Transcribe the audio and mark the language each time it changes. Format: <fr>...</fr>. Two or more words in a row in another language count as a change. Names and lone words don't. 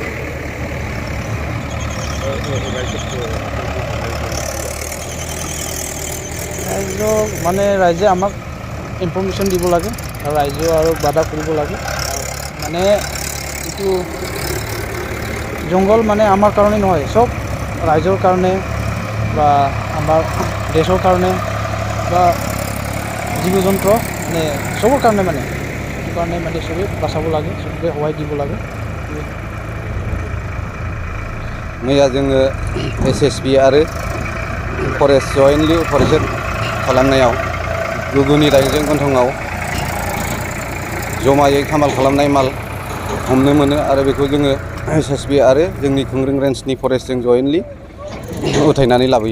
<as>ৰাইজক মানে ৰাইজে আমাক ইনফৰমেশ্যন দিব লাগে আৰু ৰাইজে আৰু বাধা কৰিব লাগে মানে এইটো জংঘল মানে আমাৰ কাৰণে নহয় সব ৰাইজৰ কাৰণে বা আমাৰ দেশৰ কাৰণে বা জীৱ জন্তু মানে সবৰ কাৰণে মানে সেইটো কাৰণে মানে সবে বাঁচাব লাগে সবে সহায় দিব লাগে</as> <brx>मैया जोङो एसएसबि आरो फरेस्ट</brx> <en>jointly operation</en> <brx>खालामनायाव गुगुनि डाउजिं गन्थंआव जमायै खामाल खालामनाय माल हमनो मोनो आरो बेखौ जोङो एसएसबि आरो जोंनि खुंग्रिं रेन्जनि फरेस्टजों जयेन्टलि उथायनानै लाबोयो</brx>